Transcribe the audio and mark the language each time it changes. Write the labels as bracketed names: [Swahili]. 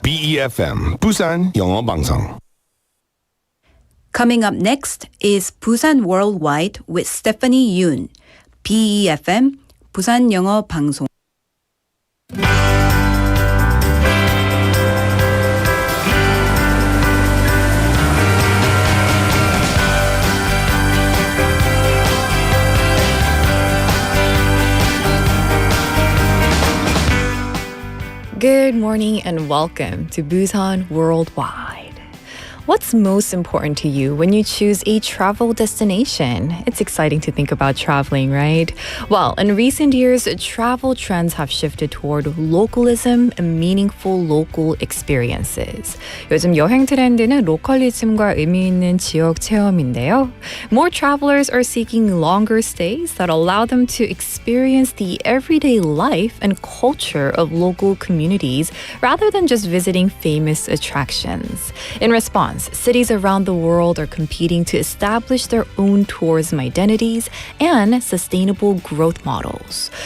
[Korean] BEFM 부산 영어 방송. [English] Coming up next is Busan Worldwide with Stephanie Yoon. [Korean] BEFM 부산 영어 방송. [English] Good morning and welcome to Busan Worldwide. What's most important to you when you choose a travel destination? It's exciting to think about traveling, right? Well, in recent years, travel trends have shifted toward localism and meaningful local experiences. [Korean] 요즘 여행 트렌드는 로컬리즘과 의미 있는 지역 체험인데요. [English] More travelers are seeking longer stays that allow them to experience the everyday life and culture of local communities rather than just visiting famous attractions. In response, cities around the world are competing to establish their own tourism identities and sustainable growth models.